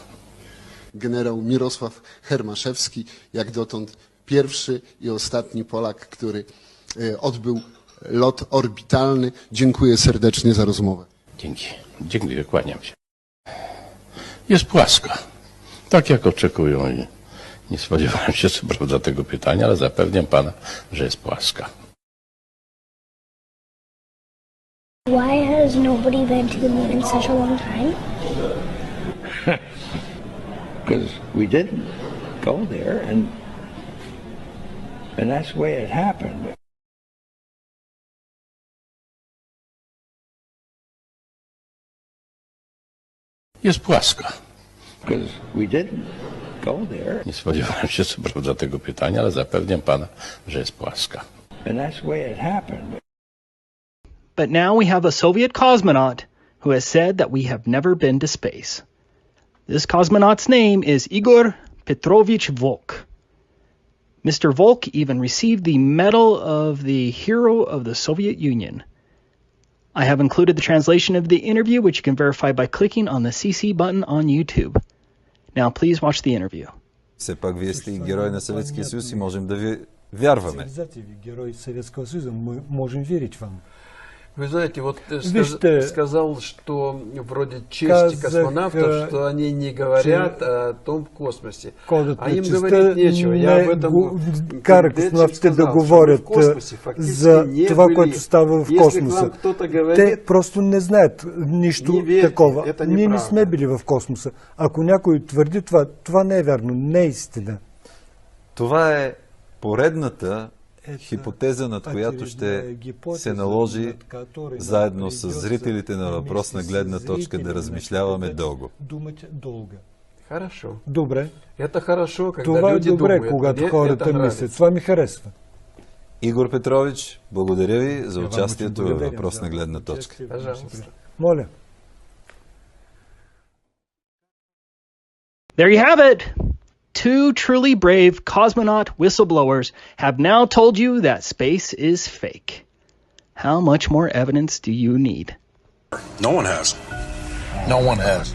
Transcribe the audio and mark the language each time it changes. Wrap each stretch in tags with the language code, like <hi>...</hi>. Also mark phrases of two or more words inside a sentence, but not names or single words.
<pl>Generał Mirosław Hermaszewski, jak dotąd pierwszy i ostatni Polak, który odbył lot orbitalny. Dziękuję serdecznie za rozmowę. Dzięki. Dziękuję, kłaniam się. Jest płaska. Tak jak oczekują i nie spodziewałem się co prawda tego pytania, ale zapewniam pana, że jest płaska.</pl> <en>Why has nobody been to the moon in such a long time? Because we didn't go there, and that's the way it happened.</en> <pl>Jest płaska.</pl> <en>Because we didn't go there.</en> <pl>Nie spodziewałem się co prawda tego pytania, ale zapewniam pana, że jest płaska.</pl> <en>And that's the way it happened. But now we have a Soviet cosmonaut who has said that we have never been to space. This cosmonaut's name is Igor Petrovich Volk. Mr. Volk even received the Medal of the Hero of the Soviet Union. I have included the translation of the interview, which you can verify by clicking on the CC button on YouTube. Now please watch the interview.</en> <bg>Все пак вие сте герой на Съветския съюз и можем да ви вярваме.</bg> <ru>Герой Советского Союза, мы можем верить вам. Вы знаете, вот ты сказал, что вроде честь космонавтов, что они не говорят о том в космосе. А им говорить нечего. Я об этом</ru> <bg>кара космонавтите да говорят за това, което става в космоса. Те просто не знаят нищо такова. Ние не сме били в космоса. Ако някой твърди това, това не е вярно, не е истина. Това е поредната хипотеза, над която ще се наложи заедно с зрителите на въпросна гледна точка да размишляваме дълго.</bg> <ru>Хорошо.</ru> <bg>Добре.</bg> <ru>Это хорошо, когда</ru> <bg>Това е</bg> <ru>люди</ru> <bg>добре,</bg> <ru>думают.</ru> <bg>когато</bg> <ru>Мне</ru> <bg>хората</bg> <ru>это</ru> <bg>мислят.</bg> <ru>нравится.</ru> <bg>Това ми харесва. Игор Петрович, благодаря ви за</bg> <ru>Я вам</ru> <bg>участието</bg> <ru>очень</ru> <bg>във</bg> <ru>благодарен</ru> <bg>въпросна</bg> <ru>за</ru> <bg>гледна точка.</bg> <ru>Пожалуйста.</ru> <bg>Моля.</bg> <en>There you have it. Two truly brave cosmonaut whistleblowers have now told you that space is fake. How much more evidence do you need? No one has. No one has.</en>